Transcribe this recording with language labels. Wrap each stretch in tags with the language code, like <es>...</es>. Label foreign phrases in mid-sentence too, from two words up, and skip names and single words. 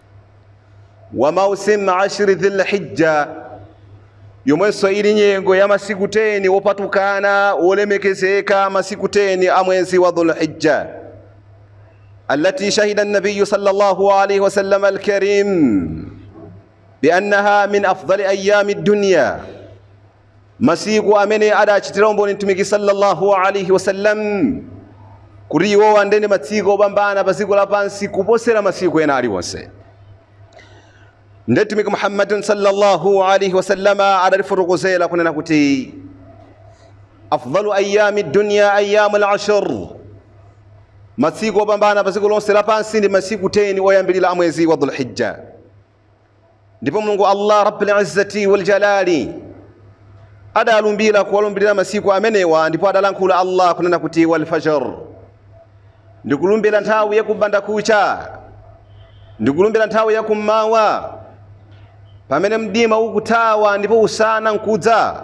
<ar>وموسم عشر ذي الحجة,</ar> <ny>yomwenso ili nyengo ya masiku 10 wopatukana wolemekezeka, masiku 10 a mwezi wa dhul hijja,</ny> <ar>التي شهد النبي صلى الله عليه وسلم الكريم بأنها من أفضل أيام الدنيا,</ar> <ny>masiku amene adachitira umboni mtumiki</ny> <ar>صلى الله عليه وسلم</ar> <ny>kuti iwo andene masiku opambana pa dziko lapansi kuposera masiku ena aliwonse. Mtumiki Muhammadun</ny> <ar>صلى الله عليه وسلم</ar> <ny>adalifotokozera kunena kuti</ny> <ar>أفضل أيام الدنيا أيام العشر,</ar> <ny>masiku opambana pa dziko lonse lapansi ndi masiku 10 oyambirira a mwezi wa dhul hijja. ndipo Mulungu</ny> <ar>الله رب العزة والجلال</ar> <ny>adalumbira kuwalumbirira masiku amenewa, ndipo adalankhula Allah kunena kuti</ny> <ar>والفجر,</ar> <ny>ndikulumbira nthawi yakubanda kucha, ndikulumbira nthawi yakummawa pamene mdima ukutawa ndipo usana nkudza.</ny>